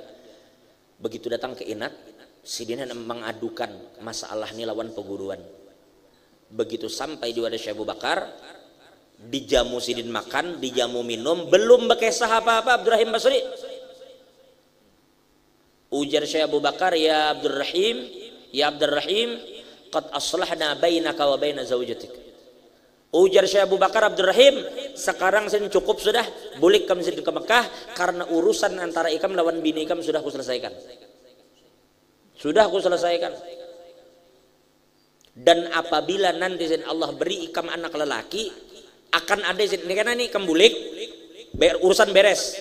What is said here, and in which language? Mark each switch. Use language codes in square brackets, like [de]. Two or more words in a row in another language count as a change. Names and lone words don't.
[bjn] Begitu datang ke Inat, sidin mengadukan masalah ini lawan peguruan. Begitu sampai di wadah Syekh Abu Bakar, dijamu sidin makan, dijamu minum, belum bekesah apa-apa Abdurrahim Basri. [ar] Ujar Syekh Abu Bakar, يا عبد الرحيم، قد أصلحنا بينك وبين زوجتك. [bjn] Ujar Syekh Abu Bakar, Abdurrahim, sekarang sen cukup sudah, boleh kamu sidin ke Mekah karena urusan antara ikam lawan bini ikam sudah aku selesaikan. [id] Sudah aku selesaikan. [bjn] Dan apabila nanti Allah beri ikam anak lelaki, akan ada karena ini kembulik, urusan beres.